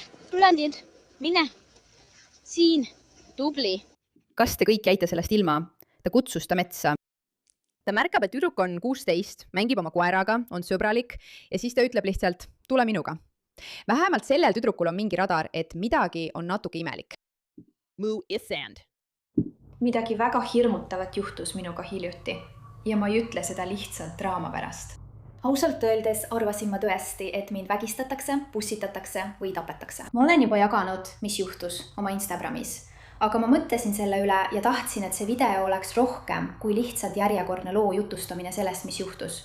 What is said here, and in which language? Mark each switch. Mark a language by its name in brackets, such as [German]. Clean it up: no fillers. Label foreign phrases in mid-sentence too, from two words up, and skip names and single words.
[Estonian] Tulen, mine. Siin. Tubli. Kas te kõik jäite sellest ilma? Ta kutsus ta metsa. Ta märkab, et tüdruk on 16, mängib oma koeraga, on sõbralik ja siis ta ütleb lihtsalt, tule minuga. Vähemalt sellel tüdrukul on mingi radar, et midagi on natuke imelik. Moo is sand. Midagi väga hirmutavat juhtus minuga hiljuti ja ma ei ütle seda lihtsalt draama pärast. Ausalt öeldes arvasin ma tõesti, et mind vägistatakse, pussitatakse või tapetakse. Ma olen juba jaganud, mis juhtus oma Instagramis. Aga ma mõtlesin selle üle ja tahtsin, et see video oleks rohkem kui lihtsalt järjekordne loo jutustamine sellest, mis juhtus.